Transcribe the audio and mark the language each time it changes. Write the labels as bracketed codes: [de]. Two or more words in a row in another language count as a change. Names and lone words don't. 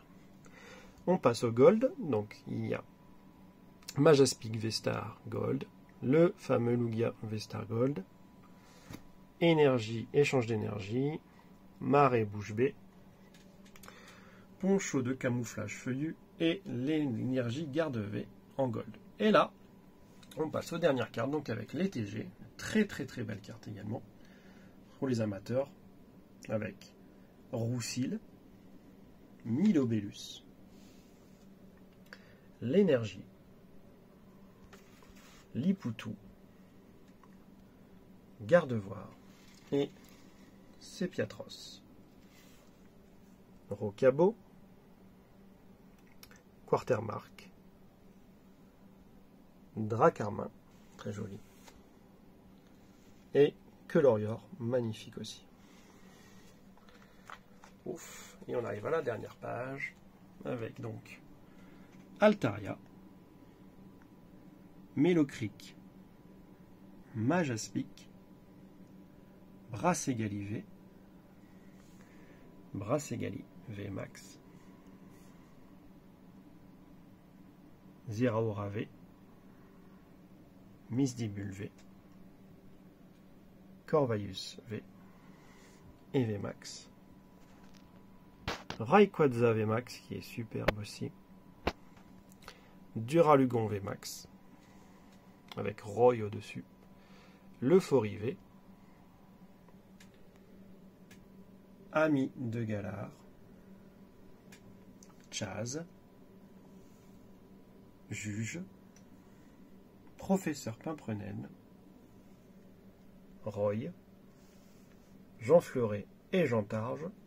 [fr] On passe au Gold, donc il y a Majaspic V-Star Gold, le fameux Lugia V-Star Gold, Énergie, échange d'énergie, Marée bouche bée, Poncho de camouflage feuillu et l'énergie garde V en Gold. Et là, on passe aux dernières cartes, donc avec les TG, très très très belle carte également, pour les amateurs, avec Roussil, Milobellus, l'énergie, Lipoutou, Gardevoir et Sepiatros, Rocabo, Quartermark, Dracarmin, très joli, et Quelorior, magnifique aussi. Ouf, et on arrive à la dernière page, avec donc Altaria, Mélocric, Majaspic, Brasségali V, Brasségali V Max, Ziraora V, Misdibule V, Corvaius V et V Max, Rayquaza V Max qui est superbe aussi, Duralugon V Max avec Roy au-dessus, l'Euphorie V, Ami de Galar, Chaz, Juge, Professeur Pimprenel, Roy, Jean Fleuret et Jantarge,